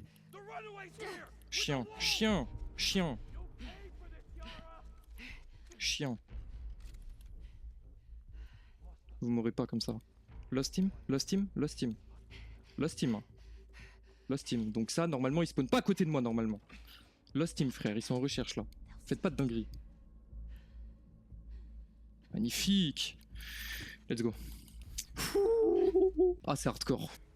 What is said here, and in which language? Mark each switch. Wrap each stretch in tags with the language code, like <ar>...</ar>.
<en>The runaway's here!</en> <fr>Chien, chien, chien, chien. Vous m'aurez pas comme ça.</fr> <en>Lost team, lost team, lost team. Lost team. Lost team.</en> <fr>Donc ça, normalement, ils spawnent pas à côté de moi, normalement.</fr> <en>Lost team,</en> <fr>frère, ils sont en recherche, là. Faites pas de dinguerie. Magnifique.</fr> <en>Let's go.</en> <fr>Ah, c'est hardcore.</fr>